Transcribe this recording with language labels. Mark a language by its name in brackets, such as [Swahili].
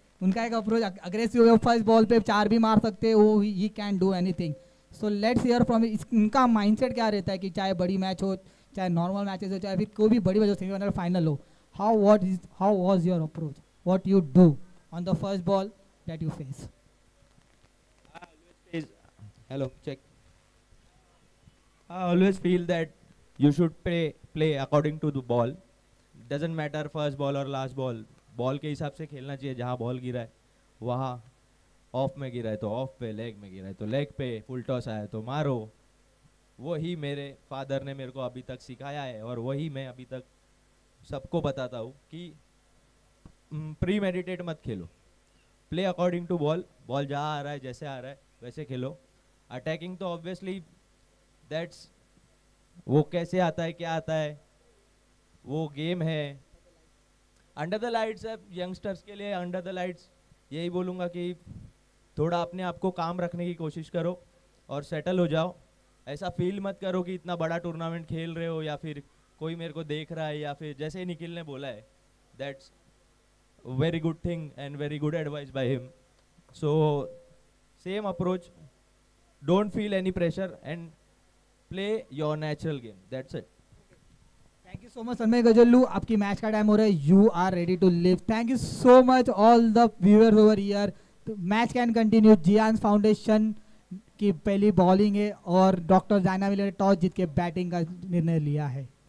[Hindi] उनका एक approach aggressive है, फर्स्ट बॉल पे 4 भी मार सकते हैं, वो [English] ही can do anything. So let's hear from [Hindi] इनका माइंडसेट क्या रहता है कि चाहे बड़ी मैच हो, चाहे नॉर्मल मैचेस हो, चाहे फिर कोई भी बड़ी मैच हो, सेमीफाइनल फाइनल हो, [English] How was your approach, what you do on the first ball that you face? Hello, check. I always feel that you should play according to the ball. Doesn't matter first ball or last ball. [Hindi] Ball के हिसाब से खेलना चाहिए. जहाँ ball गिरा है वहाँ, of में गिरा है तो ऑफ पे, लेग में गिरा है तो लेग पे, फुल टॉस आया तो मारो. वही मेरे फादर ने मेरे को अभी तक सिखाया है और वही मैं अभी तक सबको बताता हूँ कि प्री मेडिटेट मत खेलो. [English] Play according to ball. [Hindi] Ball जहाँ आ रहा है जैसे आ रहा है वैसे खेलो. अटैकिंग तो [English] obviously that's [Hindi] वो कैसे आता है क्या आता है वो गेम है. [English] under the lights [Hindi] है यंगस्टर्स के लिए. अंडर द लाइट्स यही बोलूँगा कि थोड़ा अपने आप को काम रखने की कोशिश करो और सेटल हो जाओ. ऐसा फील मत करो कि इतना बड़ा टूर्नामेंट खेल रहे हो या फिर कोई मेरे को देख रहा है, या फिर जैसे निखिल ने बोला है [English] That's very good thing and very good advice by him. So same approach. Don't feel any pressure and play your natural game. That's it. Thank you so much [Hindi] सनमय गजल्लू. आपकी मैच का टाइम हो रहा है. [English] You are ready to leave. Thank you so much all the viewers over here. Match can continue. [Hindi] Jian foundation की पहली bowling है और doctor जाना मिले ने टॉस जीत के बैटिंग का निर्णय लिया है.